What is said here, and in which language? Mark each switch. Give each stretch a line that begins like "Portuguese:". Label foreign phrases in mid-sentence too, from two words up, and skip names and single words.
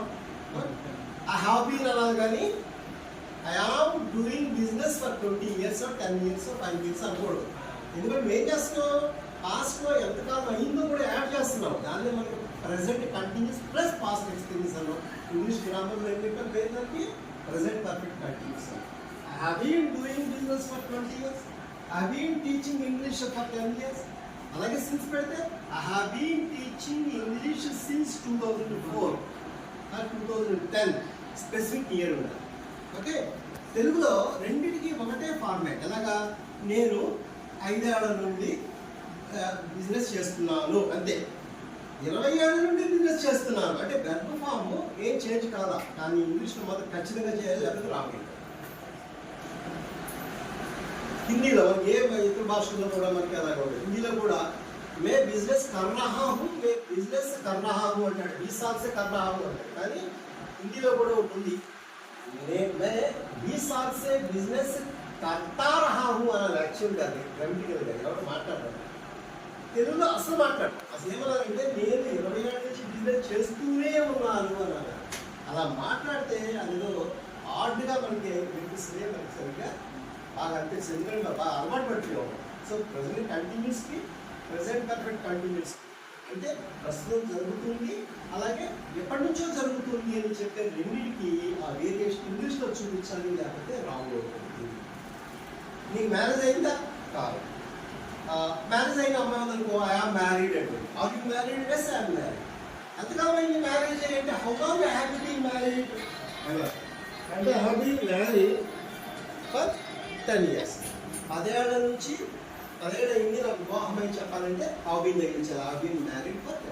English: I have been
Telugu: అనాలి, కానీ
English: I am doing business for 20 years 10 years 5 years
Telugu: అనకూడదు. ఎందుకంటే ఏం చేస్తున్నావు? పాస్ట్లో ఎంతకాలం అయిందో కూడా యాడ్ చేస్తున్నావు. దాన్ని మనకి
English: present continuous plus past experience
Telugu: అన్నాం.
English: English grammarలో
Telugu: ఏం చెప్పారు? పేరుకి
English: present perfect continuous. I have been doing business for 20 years. I have been teaching English for 10 years.
Telugu: అలాగే సిన్స్ పెడితే
English: I have been teaching English since 2004 or 2010 specific year ఉండాలి.
Telugu: ఓకే, తెలుగులో రెండింటికి ఒకటే ఫార్మాట్. ఎలాగా? నేను 5 ఏళ్ల నుండి బిజినెస్ చేస్తున్నాను అంతే. 20 ఏళ్ల నుండి బిజినెస్ చేస్తున్నాను అంటే
English: verb form
Telugu: ఏం చేంజ్ కాదా, కానీ ఇంగ్లీష్లో మాత్రం ఖచ్చితంగా చేయాలి, లేకపోతే రావాలి. హిందీలో ఏ ఇతర భాషల్లో కూడా మనకి అలాగే ఉంటుంది. హిందీలో కూడా
Hindi: मैं बिजनेस कर रहा हूँ, मैं बिजनेस कर रहा हूँ అంటాడు, 20 साल से कर रहा हूँ అంటాడు.
Telugu: కానీ హిందీలో కూడా ఉంటుంది,
Hindi: मैं 20 साल से बिजनेस करता रहा हूँ అనాలి.
Telugu: యాక్చువల్గా అది గ్రామటికల్గా ఎవరు మాట్లాడతారు, తెలుగులో అసలు మాట్లాడతారు. అసలు ఏమన్నారంటే నేను 20 ఏళ్ళ నుంచి బిజినెస్ చేస్తూనే ఉన్నాను అన్నారు. అలా మాట్లాడితే అందులో ఆర్డ్గా మనకి వినిపిస్తుంది, మనకి సరిగ్గా బాగా అనిపిస్తుంది. ఎందుకంటే బాగా అలవాటు పడిపోయాం. సో
English: present continuousకి present perfect continuous
Telugu: అంటే ప్రస్తుతం జరుగుతుంది, అలాగే ఎప్పటి నుంచో జరుగుతుంది అని చెప్పే రెండింటికి ఆ
English: variation Englishలో
Telugu: చూపించాలి, లేకపోతే రాంగ్ అవుతుంది. నీకు మ్యారేజ్ అయిందా? కాదు. మ్యారేజ్ అయిన అమ్మాయి ఉందనుకో,
English: I am married
Telugu: అంటే.
English: Are you married? Yes, I am married.
Telugu: ఎంతకాలం అయింది మ్యారేజ్ అంటే?
English: How long I have been married అంటే I have been married for 10 years.
Telugu: 10 ఏళ్ల నుంచి 10 ఏళ్ళు అయింది నాకు వివాహం అని చెప్పాలంటే
English: have been
Telugu: తగ్గించాలి.
English: have been married